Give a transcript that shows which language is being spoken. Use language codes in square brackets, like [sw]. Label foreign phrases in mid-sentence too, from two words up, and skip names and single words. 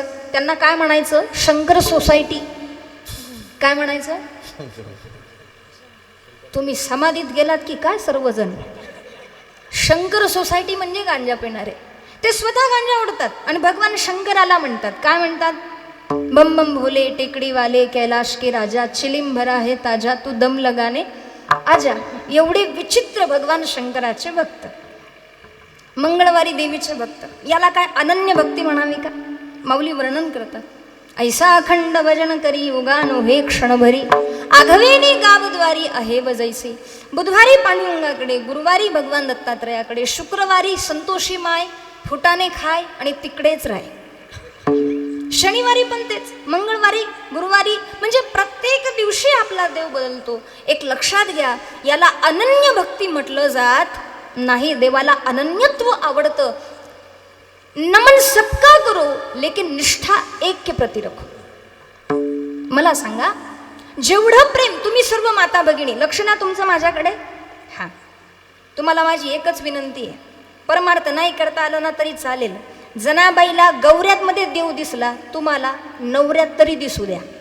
[mr] त्यांना काय म्हणायचं? शंकर सोसायटी. काय म्हणायचं? तुम्ही समाधीत गेलात की काय सर्वजण? शंकर सोसायटी म्हणजे गांजा पिणारे. ते स्वतः गांजा ओढतात आणि भगवान शंकराला म्हणतात. काय म्हणतात? [hi] बम बम भोले टेकडी वाले कैलाश के राजा चिलिम भरा है ताजा तू दम लगाने आजा [mr] एवढे विचित्र भगवान शंकराचे भक्त, मंगळवारी देवीचे भक्त, याला काय अनन्य भक्ती म्हणावी का? माऊली वर्णन करतात, ऐसा अखंड भजन करी उगानो हे क्षणभरी, आघवेनी गावद्वारी आहे वजैसे. बुधवारी पांडुरंगाकडे, गुरुवारी भगवान दत्तात्रयाकडे, शुक्रवारी संतोषी माय फुटाणे खाय आणि तिकडेच राय. शनिवारी पण तेच, मंगळवारी, गुरुवारी, म्हणजे प्रत्येक दिवशी आपला देव बदलतो. एक लक्षात घ्या, याला अनन्य भक्ती म्हटलं जात नाही. देवाला अनन्यत्व आवडतं. [hi] नमन सबका करो लेकिन निष्ठा एक के प्रति रखो. [mr] मला सांगा, जेवढं प्रेम, तुम्ही सर्व माता भगिनी लक्ष ना तुमचं माझ्याकडे. हा, तुम्हाला माझी एकच विनंती आहे, परमार्थ नाही करता आलं ना तरी चालेल. जनाबाईला गौऱ्यात मध्ये देव दिसला, तुम्हाला नवऱ्यात तरी दिसू द्या.